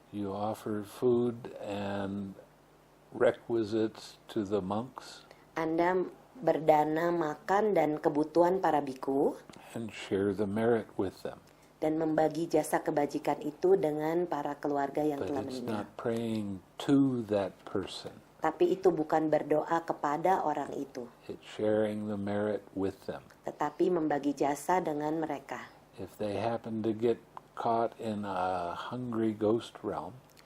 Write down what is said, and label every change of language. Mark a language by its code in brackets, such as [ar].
[en] You offer food and requisites to the monks [id] Anda berdana makan dan kebutuhan para biku [en] and share the merit with them. [id] dan membagi jasa kebajikan itu dengan para keluarga yang [en] But [id] telah [en] it's [id] meninggal. [en] not praying to that person. [id] Tapi itu bukan berdoa kepada orang itu, [en] It's sharing the merit with them. [id] tetapi membagi jasa dengan mereka. [en] If they happen to get caught in a hungry ghost realm,